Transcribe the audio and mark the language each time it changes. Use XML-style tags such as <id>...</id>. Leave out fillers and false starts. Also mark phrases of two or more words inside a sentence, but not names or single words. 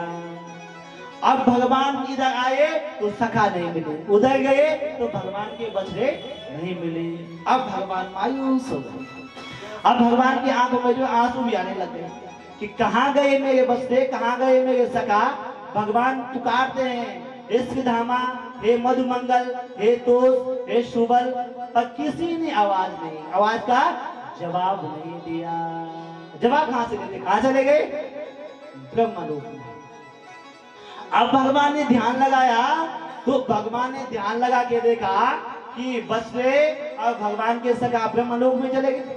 <hi>अब भगवान इधर आए तो सखा नहीं मिले, उधर गए तो भगवान के बछड़े नहीं मिले। अब भगवान मायूस हो गए। अब भगवान की आंखों में जो आंसू भी आने लगे कि कहाँ गए मेरे बछड़े, कहाँ गए मेरे सखा। भगवान पुकारते हैं, हे श्रीधामा, हे मधुमंगल, हे तोष, हे शुबल, पर किसी ने आवाज का जवाब नहीं दिया। जवाब कहां से देते, कहां चले गए, ब्रह्मलोक में। अब भगवान ने ध्यान लगाया तो भगवान ने ध्यान लगा के देखा कि बछड़े और भगवान के सखा ब्रह्मलोक में चले गए।</hi>